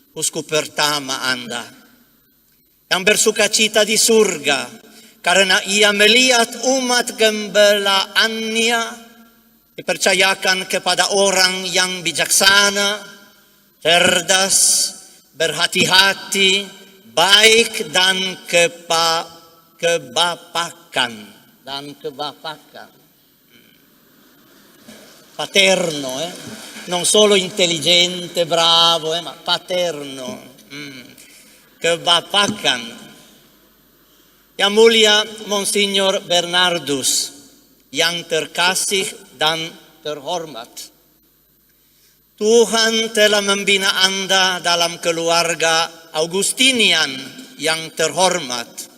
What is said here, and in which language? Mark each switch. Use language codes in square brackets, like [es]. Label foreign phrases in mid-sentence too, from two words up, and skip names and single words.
[id] uskup pertama Anda, yang bersuka cita di surga karena ia melihat umat gembalaannya dipercayakan kepada orang yang bijaksana, cerdas, berhati-hati, baik dan kebapakan. [it] Paterno, non solo intelligente, bravo, ma paterno. [id] Kebapakan. Yang mulia Monsignor Bernardus, yang terkasih dan terhormat, Tuhan telah membina Anda dalam keluarga Augustinian yang terhormat,